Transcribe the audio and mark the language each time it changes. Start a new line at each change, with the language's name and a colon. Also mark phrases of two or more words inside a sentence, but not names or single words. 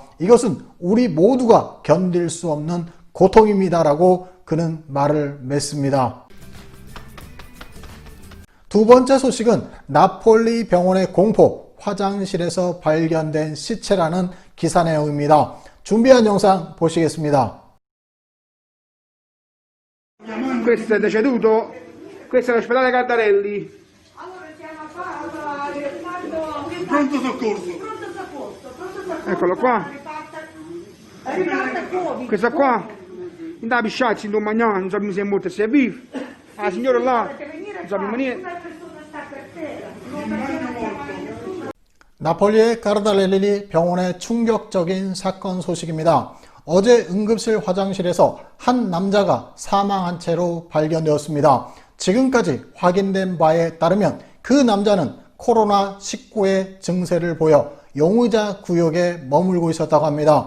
Korean: 이것은 우리 모두가 견딜 수 없는 고통입니다라고 그는 말을 맺습니다. 두 번째 소식은 나폴리 병원의 공포, 화장실에서 발견된 시체라는 기사 내용입니다. 준비한 영상 보시겠습니다.
Italian: Questo è deceduto? Questo è l'ospedale Cardarelli. Pronto soccorso. Eccolo qua. Questo qua. Non da pisciarsi, non mangiare, non sappiamo se è morto e se è vivo. La signora là, non sappiamo niente.
Korean: 나폴리의 카르달렐리 병원의 충격적인 사건 소식입니다. 어제 응급실 화장실에서 한 남자가 사망한 채로 발견되었습니다. 지금까지 확인된 바에 따르면 그 남자는 코로나19의 증세를 보여 용의자 구역에 머물고 있었다고 합니다.